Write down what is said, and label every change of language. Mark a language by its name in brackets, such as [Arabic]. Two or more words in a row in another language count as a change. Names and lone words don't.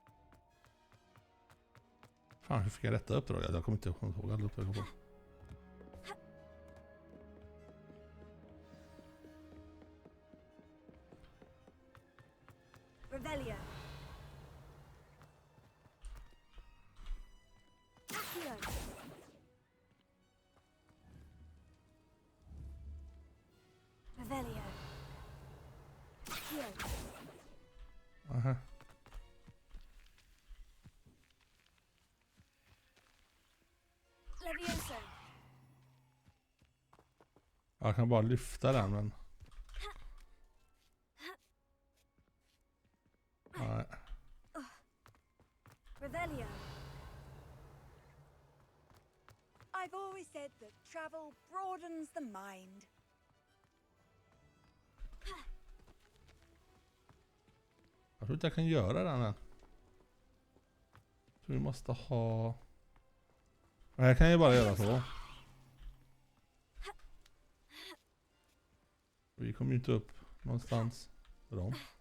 [Swedish] Fan, hur fick jag detta uppdrag? Jag kommer inte ihåg alla uppdrag jag får. Revelio. Accio. Revelio. Accio. Aha. Levioso. Jag kan bara lyfta den, men... Nej. Revelio. [English] I've always said that travel broadens the mind. [Swedish] Jag tror inte jag kan göra den än. Så vi måste ha... Nej, jag kan ju bara göra så. Vi kommer ju inte upp någonstans för dem.